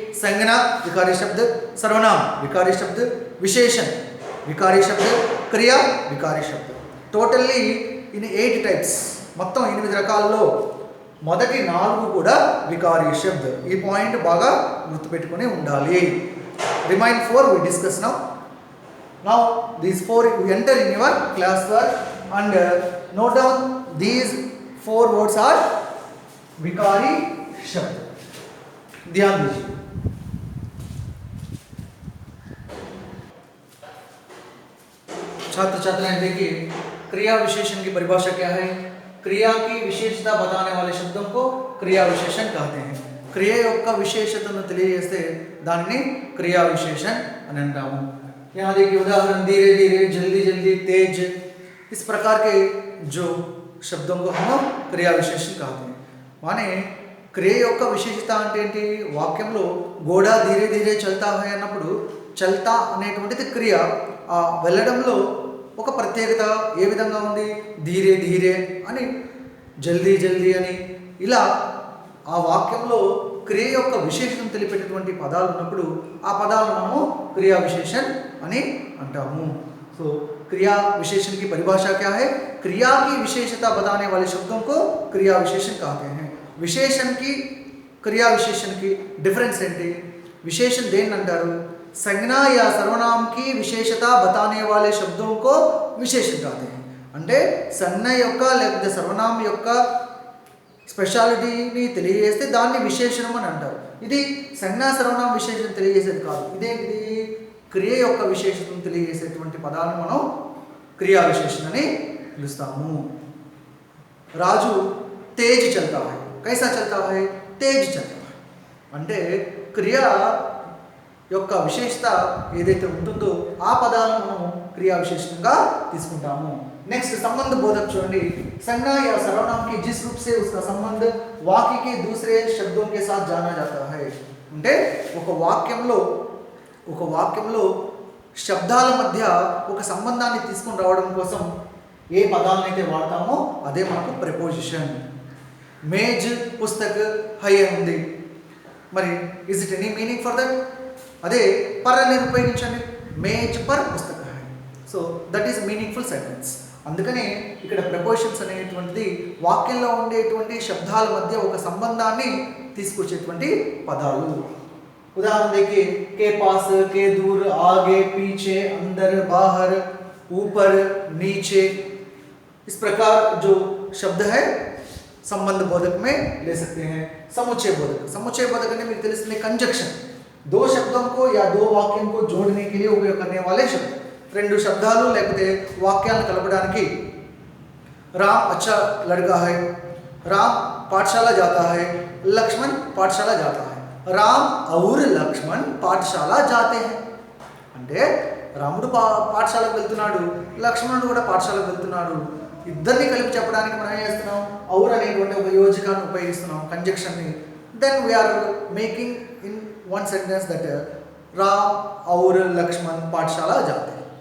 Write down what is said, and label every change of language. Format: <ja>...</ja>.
<te>సంజ్ఞ వికారీ శబ్ద, సర్వనాम వికారీ శబ్ద, విశేషణ వికారీ శబ్ద, క్రియ వికారీ శబ్ద. టోటల్లీ ఇన్ 8 టైప్స్, మొత్తం 8 రకాల్లో మొదటి 4 కూడా వికారీ శబ్ద. ఈ పాయింట్ బాగా గుర్తుపెట్టుకుని ఉండాలి.</te> <en>రిమైన్ 4 we discuss now. Now these 4 you enter in your class work and note down these 4 words are विकारी शब्द.</en> <hi>ध्यान दीजिए. छात्र छात्राएं देखिए, क्रिया विशेषण की परिभाषा क्या है? क्रिया की विशेषता बताने वाले शब्दों को क्रिया विशेषण कहते हैं.</hi> <te>क्रिया యొక్క విశేషతను తెలియజేస్తే దానిని క్రియా విశేషణ అని అంటాము.</te> <hi>यहाँ देखिए उदाहरण, धीरे धीरे, जल्दी जल्दी, तेज, इस प्रकार के जो शब्दों को हम क्रिया विशेषण कहते हैं.</hi> <te>माने క్రియ యొక్క విశేషత అంటే ఏంటి? వాక్యంలో గోడ</te> <hi>ధీరే ధీరే చల్తా హై</hi> <te>అన్నప్పుడు చల్తా అనేటువంటిది క్రియ. ఆ వెళ్ళడంలో ఒక ప్రత్యేకత ఏ విధంగా ఉంది? ధీరే ధీరే అని, జల్దీ జల్దీ అని, ఇలా ఆ వాక్యంలో క్రియ యొక్క విశేషం తెలిపేటటువంటి పదాలు ఉన్నప్పుడు ఆ పదాలను మనము క్రియా విశేషణ అని అంటాము.</te> <hi>సో क्रिया विशेषण की परिभाषा क्या है? क्रिया की विशेषता बताने वाले शब्दों को क्रिया विशेषण कहते हैं. विशेषण की क्रिया विशेषण की डिफरेंस</hi> <te>ఏంటి?</te> <hi>विशेषण</hi> <te>देन अंटारू,</te> <hi>संज्ञा या सर्वनाम की विशेषता बताने वाले शब्दों को विशेषण कहते हैं.</hi> <te>అంటే సంజ్ఞ యొక్క లేకపోతే సర్వనామం యొక్క స్పెషాలిటీని తెలియజేస్తే దాన్ని విశేషణం అని అంటారు. ఇది సంజ్ఞా సర్వనామ విశేషణం తెలియజేసేది కాదు. ఇదేంటిది? క్రియ యొక్క విశేషతను తెలియజేసేటువంటి పదాలను మనం క్రియా విశేషణ అని పిలుస్తాము.</te> <hi>రాజు Tej చల్తా high, కైసా చల్తా high? Tej చల్తా high.</hi> <te>అంటే క్రియ యొక్క విశేషత ఏదైతే ఉంటుందో ఆ పదాలను మనం క్రియా విశేషణంగా తీసుకుంటాము.</te> <hi>नेक्स्ट संबंध बोधक</hi> <te>చూడండి,</te> <hi>संज्ञा या सर्वनाम की जिस रूप से उसका संबंध वाक्य के दूसरे शब्दों के साथ जाना जाता है.</hi> <te>అంటే ఒక వాక్యంలో శబ్దాల మధ్య ఒక సంబంధాన్ని తీసుకొని రావడం కోసం ఏ పదాలనైతే వాడతామో అదే మనకు ప్రిపోజిషన్.</te> <hi>మేజ్ పుస్తక్ హై</hi> <en>ఉంది, మరి is it any meaning for that?</en> <te>అదే పర్ అనేది ఉపయోగించండి,</te> <hi>maze per Pustak high.</hi> <en>So that is meaningful sentence.</en> <te>అందుకనే ఇక్కడ ప్రపోజిషన్స్ అనేటువంటిది వాక్యంలో ఉండేటువంటి శబ్దాల మధ్య ఒక సంబంధాన్ని తీసుకొచ్చేటువంటి పదాలు.</te> <hi>उदाहरण देखिए, के पास, के दूर, आगे, पीछे, अंदर, बाहर, ऊपर, नीचे, इस प्रकार जो शब्द है संबंध बोधक में ले सकते हैं. समुच्चय बोधक ने</hi> <te>మీకు తెలిసిన</te> <hi>कंजक्शन, दो शब्दों को या दो वाक्यों को जोड़ने के लिए उपयोग करने वाले शब्द.</hi> <te>రెండు శబ్దాలు లేకపోతే వాక్యాలను కలపడానికి</te> <hi>राम अच्छा लड़का है, राम पाठशाला जाता है, लक्ष्मण पाठशाला जाता है, राम और लक्ष्मण पाठशाला जाते हैं.</hi> <te>అంటే రాముడు పాఠశాలకు వెళ్తున్నాడు, లక్ష్మణుడు కూడా పాఠశాలకు వెళ్తున్నాడు. ఇద్దరిని కలిపి చెప్పడానికి మనం ఏం చేస్తున్నాం? ఔర్ అనేటువంటి ఒక యోజకాన్ని ఉపయోగిస్తున్నాం, కంజంక్షన్ని.</te> <en>then we are making in one sentence that Ram ఔర్ లక్ష్మణ్</en> <hi>పాఠశాల జాతే.</hi>